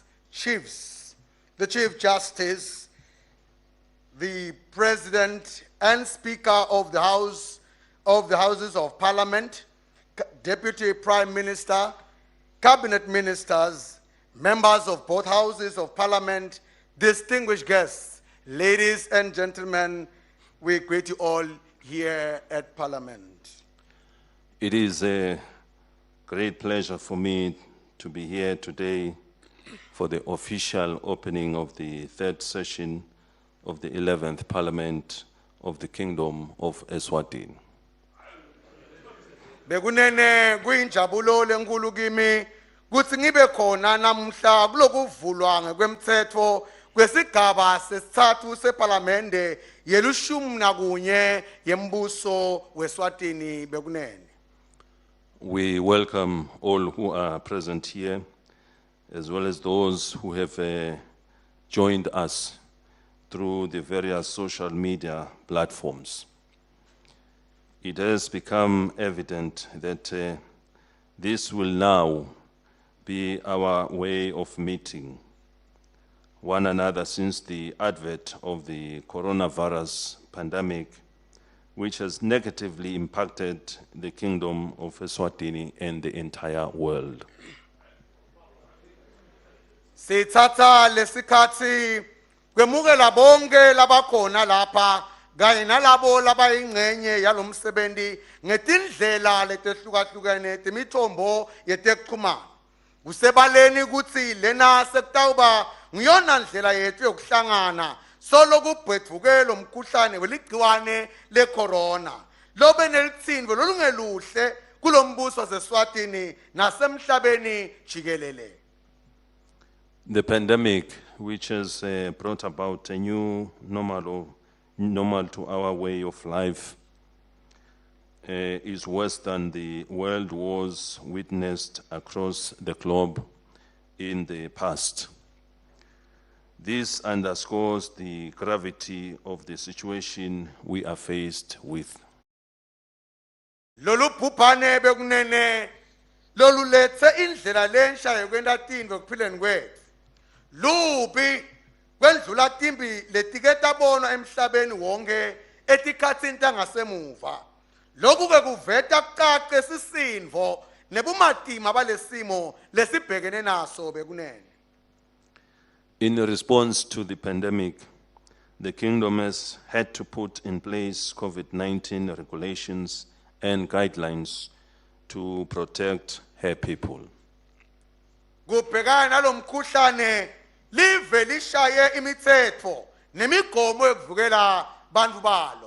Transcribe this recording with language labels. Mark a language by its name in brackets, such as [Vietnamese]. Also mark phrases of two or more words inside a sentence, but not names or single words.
[English] Chiefs, the Chief Justice, the President and Speaker of the House of the Houses of Parliament, Deputy Prime Minister, Cabinet Ministers, members of both Houses of Parliament, distinguished guests, ladies and gentlemen, we greet you all here at Parliament. It is a great pleasure for me to be here today for the official opening of the third session of the 11th Parliament of the Kingdom of Eswatini. [Swati] Bekunene kuyinjabulo lenkulu kimi kuthi ngibe khona namhla kulokuvulwa ngekwemthetho kwesigaba sesithathu seParliamente ye-11 yembuso weSwatini bekunene. [English] We welcome all who are present here, as well as those who have joined us through the various social media platforms. It has become evident that this will now be our way of meeting one another since the advent of the coronavirus pandemic, which has negatively impacted the Kingdom of Eswatini and the entire world. [Swati] Sithatha lesikhathi kwemukela bonke labakhona lapha kanye nalabo labayingcenye yalomsebenzi ngetindlela letehlukahlukene temithombo yetekuxhumana. Kusebaleni ukuthi lena sekutawuba ngiyona ndlela yethu yokuhlangana solo kubhedvukelo umkhuhlane weligciwane le-corona lobe nelitsindvo lolungeluhle kulombuso waseSwatini nasemhlabeni jikelele. [English] The pandemic, which has brought about a new normal to our way of life, is worse than the world wars witnessed across the globe in the past. This underscores the gravity of the situation we are faced with. [Swati] Lolu bhubhane bekunene lolu lethe indlela lensha yokwenta tintfo kuphileni kwethu. Lubi kwendlula timbi letiketa bona emhlabeni wonke etikhatsini tangasemuva. Lokhu ke kuveta kucace sisindvo nebumatima balesimo lesibhekene naso bekunene. [English] In response to the pandemic, the Kingdom has had to put in place COVID-19 regulations and guidelines to protect her people. [Swati] Kubhekana nalomkhuhlane live lishaye imithetho nemigomo yokuvikela bantu balo.